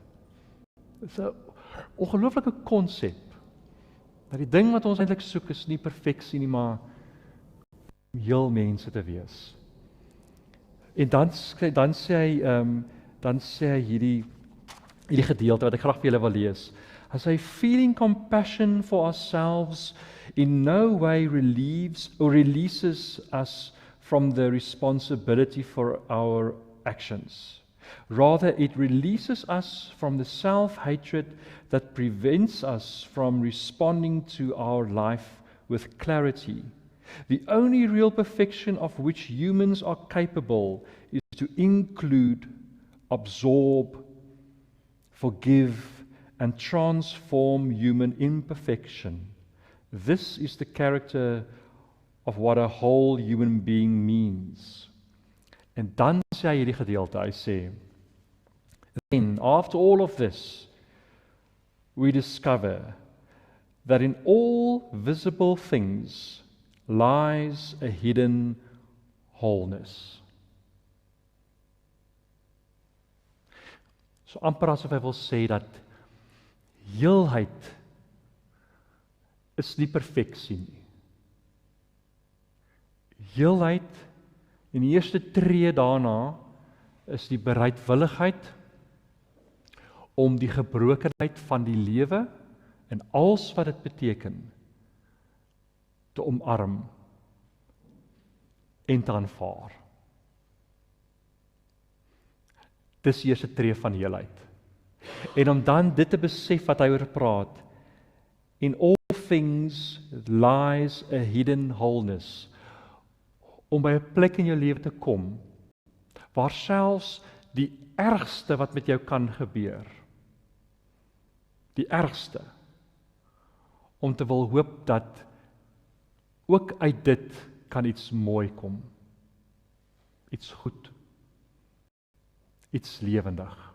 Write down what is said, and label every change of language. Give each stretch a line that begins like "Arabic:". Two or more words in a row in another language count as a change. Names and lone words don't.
Afrikaans: Dit is 'n ongelooflike konsep, dat die ding wat ons eintlik soek is nie perfeksie nie, maar om heel mense te wees. En dan sê hy hierdie gedeelte wat ek graag vir julle wil lees. Hy sê,
English: feeling compassion for ourselves in no way relieves or releases us from the responsibility for our actions. Rather, it releases us from the self-hatred that prevents us from responding to our life with clarity. The only real perfection of which humans are capable is to include, absorb, forgive, and transform human imperfection. This is the character of what a whole human being means.
Afrikaans: En dan sê hy hierdie gedeelte, hy sê,
English: then, after all of this, we discover that in all visible things lies a hidden wholeness.
Afrikaans: So amper asof hy wil sê dat heelheid is nie perfeksie nie. Heelheid, en die eerste tree daarna, is die bereidwilligheid om die gebrokenheid van die lewe en alles wat dit beteken te omarm en te aanvaar. Dis die eerste tree van heelheid. En om dan dit te besef wat hy oor praat,
English: in all things lies a hidden wholeness,
Afrikaans: om by 'n plek in jou lewe te kom, waar selfs die ergste wat met jou kan gebeur, die ergste, om te wil hoop dat ook uit dit kan iets mooi kom, iets goed, iets lewendig.